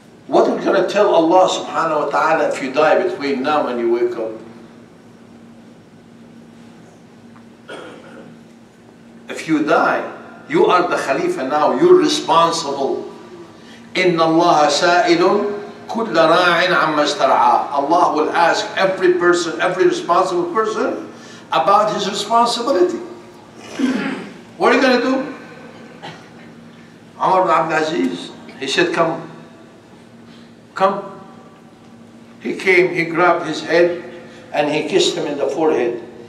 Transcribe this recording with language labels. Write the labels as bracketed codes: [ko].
[en] What are we going to tell Allah subhanahu wa ta'ala if you die between now and you wake up? If you die, you are the Khalifa now. You're responsible. [ar] Inna Allah sa'ilun كل راع عما استرعاه. [en] Allah will ask every person, every responsible person about his responsibility. What are you going to do? Umar ibn Abd al-Aziz, he said, "Come. Come." He came, he grabbed his head and he kissed him in the forehead.